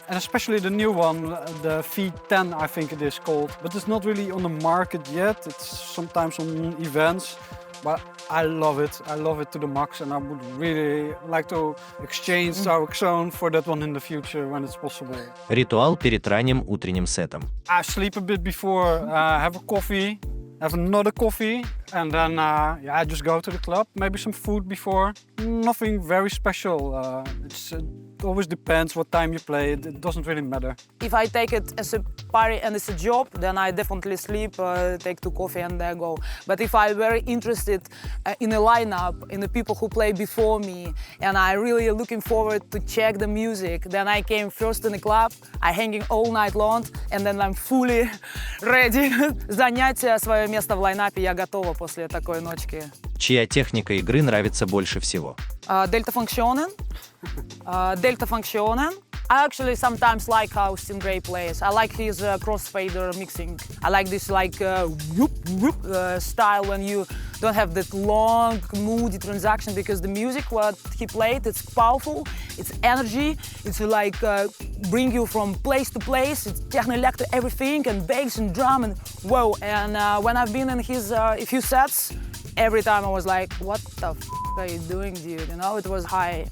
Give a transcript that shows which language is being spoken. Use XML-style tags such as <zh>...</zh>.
<en>And especially the new one, the V10 I think it is called. But it's not really on the market yet. It's sometimes on events. But I love it to the max, and I would really like to exchange our Xon for that one in the future when it's possible.</en> <ru>Ритуал перед ранним утренним сетом.</ru> <en>I sleep a bit before, have a coffee, have another coffee, and then I just go to the club. Maybe some food before. Nothing very special. It always depends what time you play. It doesn't really matter. If I take it as a party and it's a job, then I definitely sleep, take 2 coffee and then go. But if I'm very interested in a lineup, in the people who play before me, and I really looking forward to check the music, then I came first in the club, I hanging all night long, and then I'm fully ready.</en> <ru>Занять свое место в лайнапе я готова после такой ночки. Чья техника игры нравится больше всего?</ru> <en>Delta Funktionen. Delta Funktionen. I actually sometimes like how Stingray plays. I like his crossfader mixing. I like this like whoop whoop style when you don't have that long moody transaction because the music what he played, it's powerful, it's energy, it's like bring you from place to place, it's techno electro everything and bass and drum and whoa. And when I've been in his a few sets, every time I was like, what the f are you doing, dude? You know, it was high.</en>